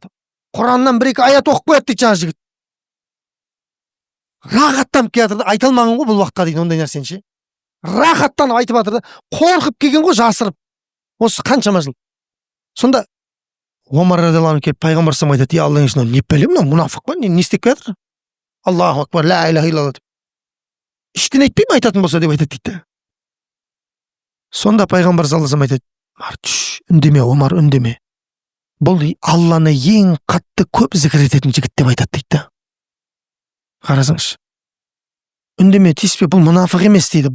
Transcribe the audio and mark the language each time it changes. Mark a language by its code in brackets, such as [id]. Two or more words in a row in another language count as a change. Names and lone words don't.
[kk] Құраннан 1-2 аят оқып қояды дейді жаңа жігіт. Рахаттанып келатыр да, айта алмаған ғой бұл уақытқа дейін ондай нәрсені ше. Рахаттанып айтып жатыр да, қорқып келген ғой жасырып. Осы қаншама жыл. Сонда Омар радиаллаху келіп пайғамбар саллаллаху айтады: "Алланың ішінде не пәле мынау, мұнафық па? Не істеп келатыр? [ar] الله أكبر، لا إله إلا الله." [kk] Іштен айтпай ма айтатын болса деп айтады дейді. Сонда пайғамбар [ar] صلى الله عليه [kk] айтады: "Марч, үндеме Омар, үндеме. Бұл Алланы ең қатты көп зікір ететін жігіт деп айтады дейді." Қарасаңызшы. Үндеме, тиіспе, бұл мұнафық емес дейді.